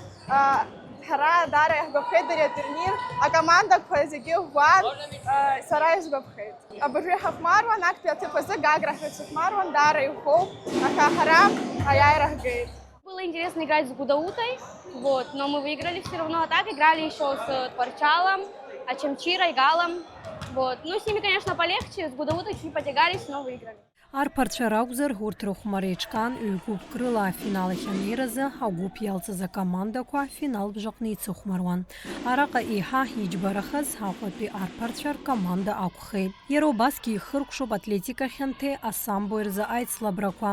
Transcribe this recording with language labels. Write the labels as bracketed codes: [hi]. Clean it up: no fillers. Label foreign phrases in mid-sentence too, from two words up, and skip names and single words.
[ab] Ҳара даара иаҳгәаԥхеит ари атурнир, акомандақәа зегьы ӷәӷәан, сара исгәаԥхеит. Абыржәы ҳахәмаруан, актәи аҭыԥ азы Гагра ҳрыцҳахәмаруан, даара иӷәӷәоуп, аха ҳара аиааира ҳгеит. [ru] Было интересно играть с Гудаутой, но мы выиграли все равно, а так играли еще с Творчалом, Ачамчирой, Галом. Ну, с ними, конечно, полегче, с Гудаутой чуть потягались, но выиграли. [ab] Арԥарцәа ракәзар, урҭ рыхәмар еиҿкаан ҩ-гәыԥк рыла афинал ахьанеиразы агәыԥ иалҵыз акомандақәа афинал бжаҟны ицыхәмаруан. Араҟа еиҳа иџьбарахаз Аҟәатәи арԥарцәа ркоманда акәхеит. Иара убасгьы ихыркәшоуп атлетика хьанҭеи асамбо рзы аицлабрақәа.